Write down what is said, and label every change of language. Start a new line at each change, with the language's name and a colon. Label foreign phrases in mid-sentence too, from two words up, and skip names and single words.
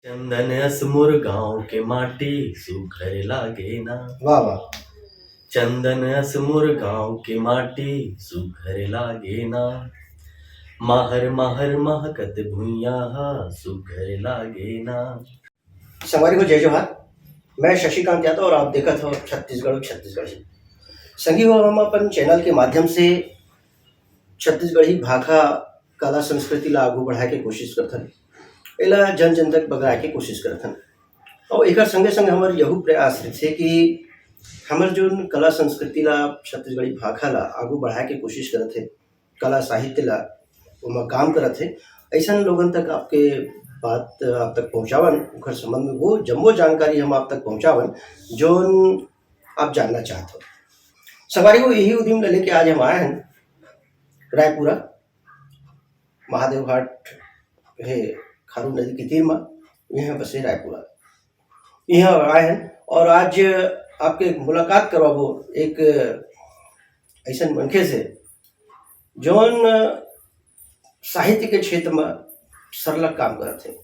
Chhattisgarhi: चंदन असमुर गाँव के माटी सुघर लागे ना। वाह वाह। चंदन असमुर गाँव के माटी सुघर लागे ना। माहर माहर महकत भुइया सुघर लागे ना। संगवारी को जय जोहार। मैं शशिकांत यादव और आप देखत हो छत्तीसगढ़ छत्तीसगढ़ी। संगी हो हम अपन चैनल के माध्यम से छत्तीसगढ़ी भाषा कला संस्कृति ला आगू बढ़ाए के कोशिश करथन, एला जन जन तक बगराए के कोशिश करथन। और एकर संगे संगे हमार यहू प्रयास रथे कि हमर जो कला संस्कृति ला छत्तीसगढ़ी भाषा ला आगू बढ़ाए के कोशिश करत है, कला साहित्य ला ओमा काम करत है, ऐसा लोगन तक आपके बात आप तक पहुँचावन, ओकर संबंध में वो जम्मो जानकारी हम आप तक पहुँचावन जोन आप जानना चाहते हो। सवारी को यही उद्यम लेके आज हम आए हैं रायपुरा महादेव घाट है, खारू नदी के तीर में यहाँ बसे रायपुरा। यहाँ आए हैं और आज आपके मुलाकात करवाबो एक ऐसा मनखे से जौन साहित्य के क्षेत्र में सरलग काम करते हैं।